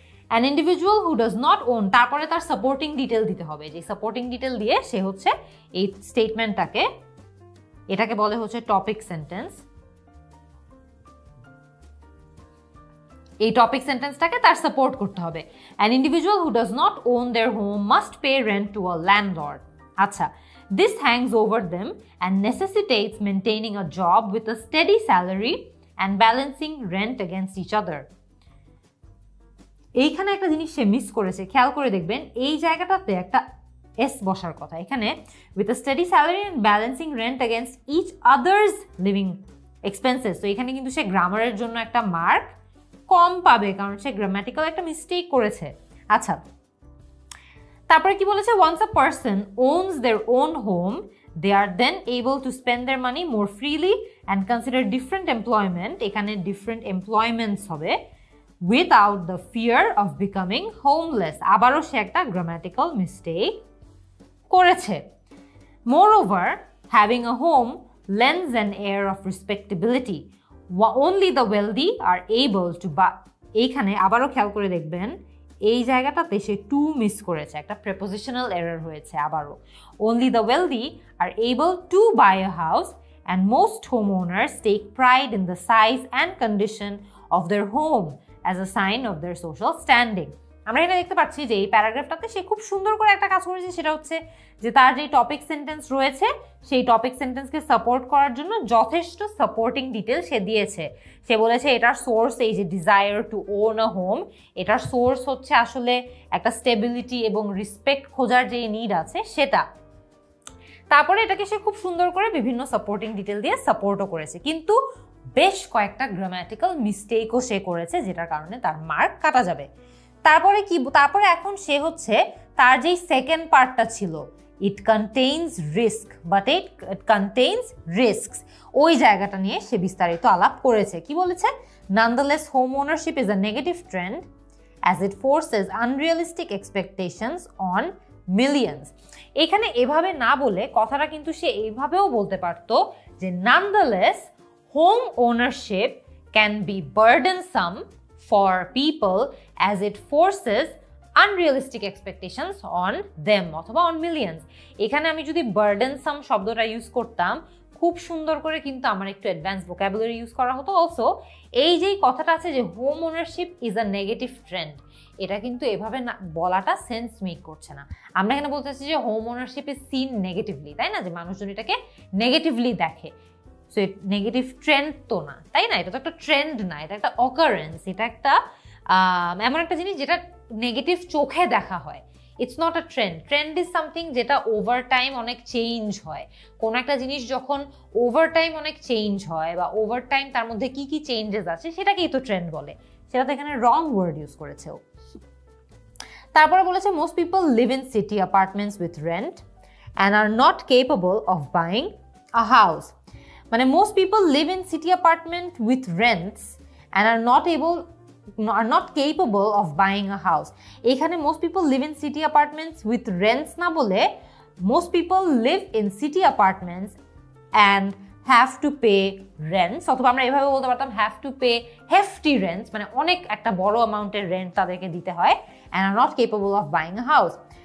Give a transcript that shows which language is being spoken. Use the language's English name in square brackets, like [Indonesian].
[English] an individual who does not own, [Bangla] তারপরে তার supporting detail দিতে হবে, যে সাপোর্টিং ডিটেল দিয়ে সে হচ্ছে এই স্টেটমেন্টটাকে, এটাকে বলে হচ্ছে টপিক সেন্টেন্স। এই টপিক সেন্টেন্সটাকে তার সাপোর্ট করতে হবে। [English] An individual who does not own their home must pay rent to a landlord. আচ্ছা, this hangs over them and necessitates maintaining a job with a steady salary and balancing rent against each other. [Bangla] এইখানে একটা জিনিস সে miss করেছে, খেয়াল করে দেখবেন। এই জায়গাটাতে একটা এস বসার কথা এখানে, [English] with a steady salary and balancing rent against each other's living expenses। [Bangla] তো এখানে কিন্তু সে গ্রামারের জন্য একটা মার্ক কম পাবে, কারণ সে গ্রামাটিক্যাল একটা মিস্টেক করেছে। আচ্ছা, তারপরে কি বলেছে? [English] once a person owns their own home they are then able to spend their money more freely and consider different employment, এখানে different employments হবে, without the fear of becoming homeless। [Bangla] আবারও সে একটা grammatical mistake করেছে। [English] moreover having a home lends an air of respectability, only the wealthy are able to buy। [Bangla] এইখানে আবারও খেয়াল করে দেখবেন, এই জায়গাটাতে সে টু মিস করেছে, একটা প্রেপোজিশনাল এরর হয়েছে আবারও। [English] only the wealthy are able to buy a house and most homeowners take pride in the size and condition of their home as a sign of their social standing। [Bangla] আমরা এখানে দেখতে পাচ্ছি যে এই প্যারাগ্রাফটাতে সে খুব সুন্দর করে একটা কাজ করেছে, সেটা হচ্ছে যে তার যে টপিক সেন্টেন্স রয়েছে সেই টপিক সেন্টেন্সকে সাপোর্ট করার জন্য যথেষ্ট সাপোর্টিং ডিটেল সে দিয়েছে। সে বলেছে এটার সোর্স এই যে desire to own a home, এটার সোর্স হচ্ছে আসলে একটা স্টেবিলিটি এবং রেসপেক্ট খোঁজার যে নিড আছে সেটা। তারপরে এটাকে সে খুব সুন্দর করে বিভিন্ন সাপোর্টিং ডিটেল দিয়ে সাপোর্টও করেছে, কিন্তু বেশ কয়েকটা গ্রামাটিক্যাল মিস্টেকও সে করেছে, যেটার কারণে তার মার্ক কাটা যাবে। তারপরে কি? তারপরে এখন সে হচ্ছে তার যেই সেকেন্ড পার্টটা ছিল, [English] it contains risk but it contains risks, [Bangla] ওই জায়গাটা নিয়ে সে বিস্তারিত আলাপ করেছে। কি বলেছে? [English] nonetheless home ownership is a negative trend as it forces unrealistic expectations on millions। [Bangla] এখানে এভাবে না বলে কথাটা কিন্তু সে এইভাবেও বলতে পারতো যে [English] nonetheless home ownership can be burdensome for people as it forces unrealistic expectations on them অথবা on millions। [Bangla] এখানে আমি যদি burdensome শব্দটা ইউজ করতাম খুব সুন্দর করে, কিন্তু আমার একটু অ্যাডভান্স ভোকাবুলারি ইউজ করা হতো। অলসো এই যেই কথাটা আছে যে [English] home ownership is a negative trend, [Bangla] এটা কিন্তু এভাবে না বলাটা সেন্স মেক করছে না। আমরা এখানে বলতে চাচ্ছি যে [English] home ownership is seen negatively, [Bangla] তাই না? যে মানুষজন এটাকে নেগেটিভলি দেখে। সো নেগেটিভ ট্রেন্ড তো না, তাই না? এটা তো একটা ট্রেন্ড না, এটা একটা অকারেন্স, এটা একটা এমন একটা জিনিস যেটা নেগেটিভ চোখে দেখা হয়। [English] It's not a trend. [Bangla] Trend is something যেটা ওভার টাইম অনেক চেঞ্জ হয়। কোনো একটা জিনিস যখন ওভার টাইম অনেক চেঞ্জ হয় বা ওভার টাইম তার মধ্যে কি কি চেঞ্জেস আছে সেটাকেই তো ট্রেন্ড বলে। সেটা তো এখানে রং ওয়ার্ড ইউজ করেছে ও। তারপরে বলেছে [English] Most people live in city apartments with rent and are not capable of buying a house. মানে most people live in city apartment with rents and are not able are not capable of buying a house. এখানে most people live in city apartments with rents না বলে most people live in city apartments and have to pay rents, [Bangla] অথবা আমরা এভাবে বলতে পারতাম [English] have to pay hefty rents, [Bangla] মানে অনেক একটা বড় অ্যামাউন্টের রেন্ট তাদেরকে দিতে হয়, [English] and are not capable of buying a house.